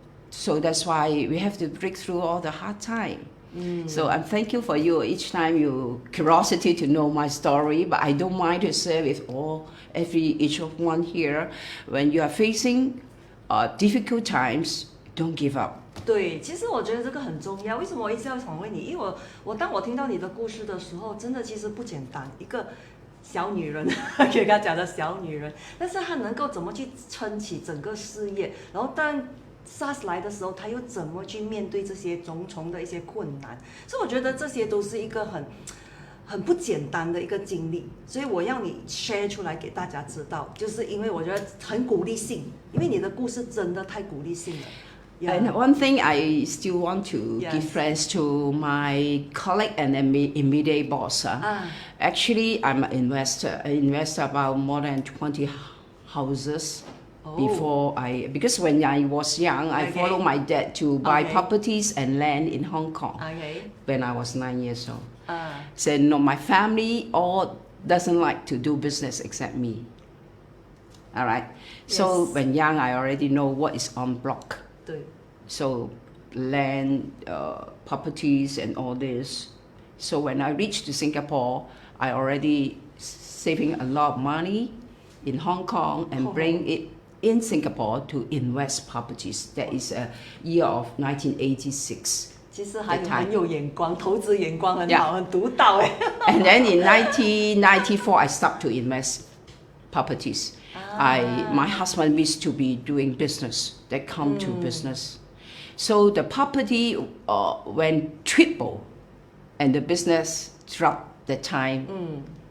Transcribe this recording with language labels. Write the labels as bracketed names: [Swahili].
[English] So that's why we have to break through all the hard time. So I'm thankful for you each time you curiosity to know my story, but I don't mind to share with each of one here. When you are facing difficult times, don't give up. [Chinese] 对，其实我觉得这个很重要。为什么我一直要访问你？因为我当我听到你的故事的时候，真的其实不简单。一个小女人，给她讲的小女人，但是她能够怎么去撑起整个事业，然后当 SARS 来的时候，她又怎么去面对这些重重的一些困难？所以我觉得这些都是一个很不简单的一个经历，所以我要你 share 出来给大家知道，就是因为我觉得很鼓励性，因为你的故事真的太鼓励性了。 [English] Yeah. And one thing I still want to Yes. give thanks to my colleague and immediate boss. Actually, I'm an investor. I invest about more than 20 houses. Before because when I was young, I followed my dad to buy properties and land in Hong Kong. Okay. When I was 9 years old. So no, my family all doesn't like to do business except me. All right. So Yes. when young, I already know what is on block. [Chinese] 对。 [English] So land, properties and all this. So when I reached to Singapore, I already saving a lot of money in Hong Kong and bring it in Singapore to invest properties. That is a year of 1986. [Chinese] 其实还很有眼光，投资眼光很好，很独到哎。 [English] And then in 1994, I start to invest properties. My husband wished to be doing business. That come to business. So the property went triple, and the business dropped the time.